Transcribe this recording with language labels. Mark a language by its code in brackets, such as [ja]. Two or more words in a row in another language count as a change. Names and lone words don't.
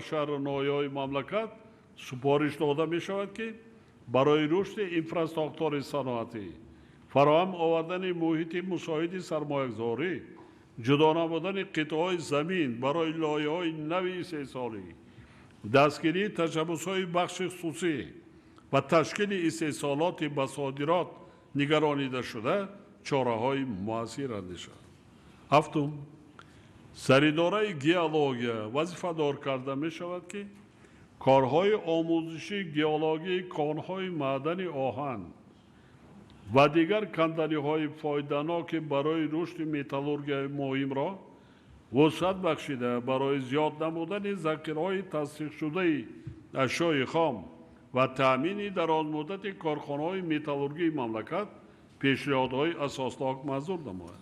[tg] شهرنامه‌های مملکت سپارش داده می شود که برای رشد اینفراستراکچور صنعتی، فراهم آوردن محیط مساعد سرمایه‌گذاری، جدا نمودن قطعه‌های زمین برای لایه‌های نوی استحصالی، دستگیری تشبث‌های بخش خصوصی و تشکیل استحصالات به صادرات نگرانیده شده чораҳои муассир андешад. ҳафтум, саридораи геология вазифадор карда мешавад ки корҳои омӯзиши геологии конҳои маъдани оҳан ва дигар канданиҳои фоиданоки барои рушди металлургияи муҳимро вусъат бахшида барои зиёд намудани захираҳои тасдиқшудаи ашёи хом ва таъмини дарозмуддати корхонаҳои металлургии мамлакат пешниҳодҳои асоснок манзур намояд.